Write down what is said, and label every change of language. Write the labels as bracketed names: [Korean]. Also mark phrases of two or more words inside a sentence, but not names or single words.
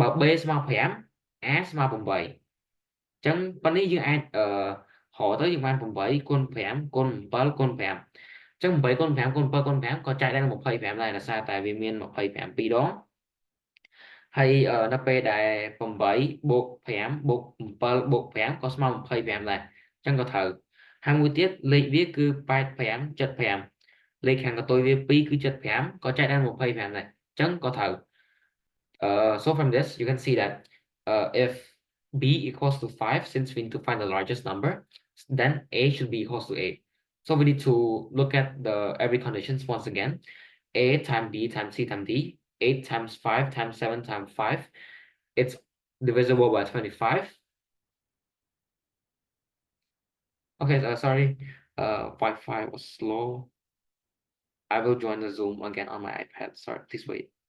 [Khmer] b ស្មើ5 a ស្មើ8ចឹងប៉ុណ្នេះយើងអាចរកទៅយើងបាន8គុណ5គុណ7គុណ5ចឹង8គុណ5គុណ7គុណ5ក៏ចែកដែរនឹង25ដែរដោយសារតែវាមាន25 2ដងហើយនៅពេលដែល8បូក5បូក7បូក5ក៏ស្មើ25ដែរចឹងក៏ត្រូវហើយមួយទៀតលេខវាគឺ85 75លេខខាងកតុយវា2គឺ75ក៏ចែកដែរ25ដែរចឹងក៏ត្រូវ [English] so from this you can see that if b equals to 5 since we need to find the largest number then a should be equals to 8 so we need to look at the every conditions once again a times b times c times d 8 times 5 times 7 times 5 it's divisible by 25 okay sorry Wi-Fi was slow I will join the Zoom again on my iPad sorry please wait